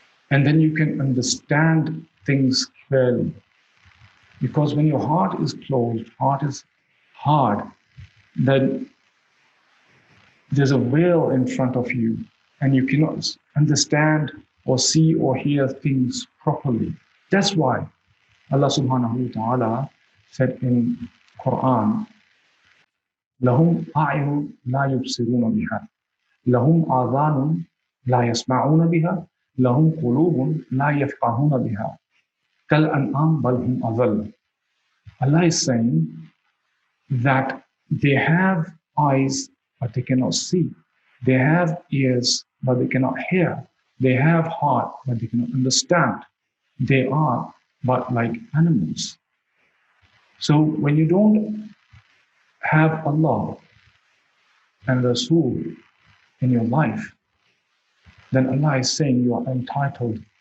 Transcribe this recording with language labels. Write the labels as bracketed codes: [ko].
[en] And then you can understand things clearly. Because when your heart is closed, heart is hard, then there's a veil in front of you and you cannot understand or see or hear things properly. That's why Allah subhanahu wa ta'ala said in Quran, [ar] لَهُمْ أَعْيُنٌ لَا يُبْصِرُونَ بِهَا لَهُمْ آذَانٌ لَا يَسْمَعُونَ بِهَا لَهُمْ قُلُوبٌ لَا يَفْقَهُونَ بِهَا كَالْأَنْعَامِ بَلْ هُمْ أَضَلُّ. [en] Allah is saying that they have eyes, but they cannot see. They have ears, but they cannot hear. They have heart, but they cannot understand. They are but like animals. So when you don't have Allah and Rasul in your life, then Allah is saying you are entitled.